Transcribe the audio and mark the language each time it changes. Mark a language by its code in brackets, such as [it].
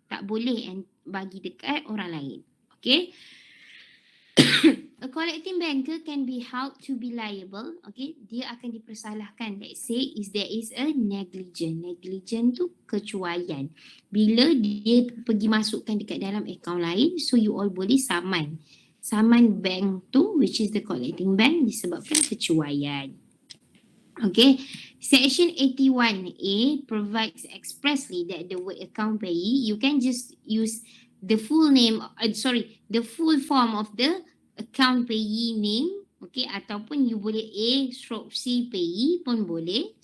[ms] Tak boleh bagi dekat orang lain. [en] Okay. A collecting banker can be held to be liable. Okay. [ms] Dia akan dipersalahkan. [en] Let's say there is a negligence. [ms] Negligence tu kecuaian. Bila dia pergi masukkan dekat dalam akaun lain, [en] so you all [ms] boleh saman. Saman bank tu, [en] which is the collecting bank, [ms] disebabkan kecuaian. [en] Okay. Section 81A provides expressly that the word account payee, you can just use the full name, the full form of the account payee name, okay, [ms] ataupun you boleh A/C payee pun boleh.